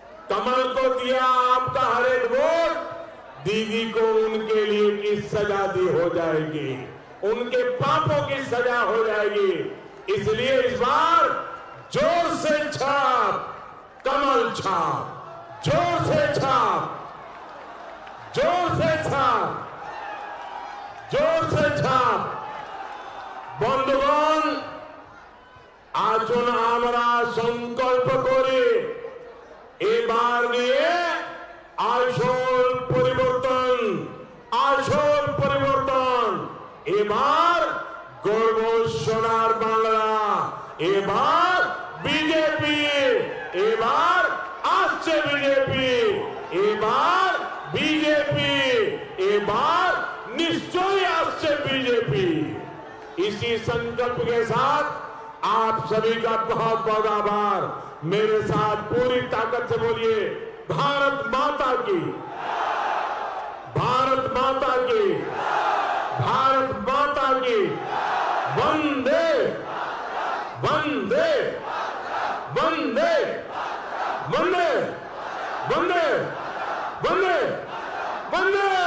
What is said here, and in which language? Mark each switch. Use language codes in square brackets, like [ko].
[hi] कमल को दिया आपका हर एक वोट, दीदी को उनके लिए की सजा दी हो जाएगी, उनके पापों की सजा हो जाएगी। इसलिए इस बार जोर से छाप, कमल छाप, जोर से छाप, जोर से छाप, जोर से छाप। [bn] বন্ধুগণ, আসুন আমরা সংকল্প করি এবার নিয়ে আসল পরিবর্তন, আসল পরিবর্তন। এবার গর্ব সোনার বাংলা, এবার বিজেপি, এবার আসছে বিজেপি, এবার বিজেপি, এবার নিশ্চয়ই আসছে বিজেপি। [hi] इसी संकल्प के साथ आप सभी का बहुत बहुत आभार। मेरे साथ पूरी ताकत से बोलिए, भारत माता की, भारत माता की, भारत माता की, वंदे वंदे वंदे वंदे वंदे वंदे वंदे।